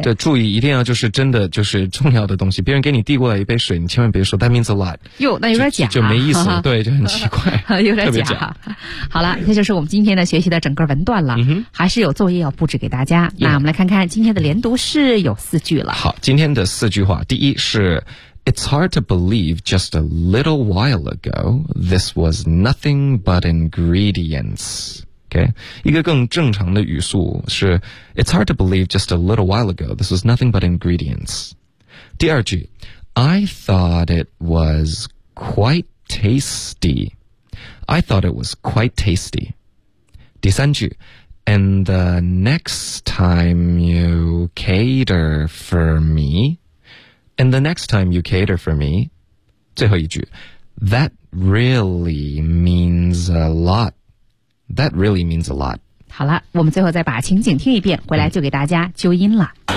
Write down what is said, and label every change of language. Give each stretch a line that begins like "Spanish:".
Chinese: 对，注意一定要就是真的就是重要的东西。别人给你递过来一杯水，你千万别说
English: That means a lot。
Chinese: 哟，那有点假，就没意思了。对，就很奇怪，有点假。好了，这就是我们今天的学习的整个文段了。还是有作业要布置给大家。那我们来看看今天的连读是有四句了。好，今天的四句话，第一是
English: It's hard to believe just a little while ago this was nothing but ingredients。
Chinese: 一个更正常的语速是
English: It's hard to believe just a little while ago this was nothing but ingredients。
Chinese: 第二句
English: I thought it was quite tasty， I thought it was quite tasty。
Chinese: 第三句
English: And the next time you cater for me， And the next time you cater for me。
Chinese: 最后一句
English: That really means a lotThat really means a lot。
Chinese: 好了，我们最后再把情景听一遍，回来就给大家纠音了。